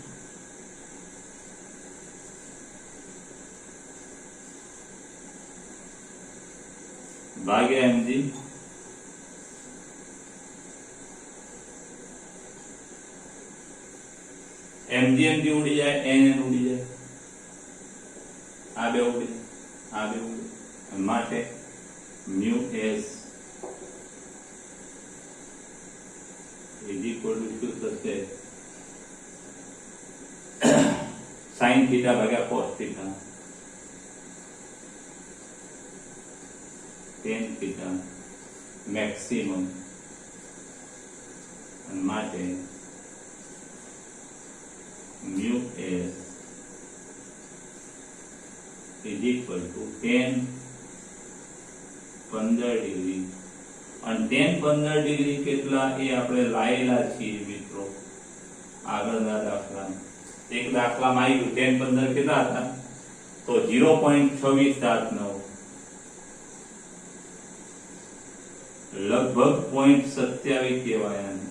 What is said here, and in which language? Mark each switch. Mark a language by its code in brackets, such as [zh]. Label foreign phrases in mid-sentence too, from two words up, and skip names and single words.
[gu] ભાગ્યા mg mg ઉડી જાય, n ઉડી જાય, આ બે ઉડી આ બે ઉડી માટે [en] mu s is equal to [gu] શું થશે? [en] sin theta ભાગ્યા cos theta tan theta maximum માટે mu s is equal to tan 15 ડિગ્રી. [gu] અને tan 15 ડિગ્રી કેટલા એ આપણે લાયેલા છીએ મિત્રો આગળના દાખલા. એક દાખલામાં આવ્યું tan 15 કેટલા હતા તો 0.2679 લગભગ 0.27 કહેવાય.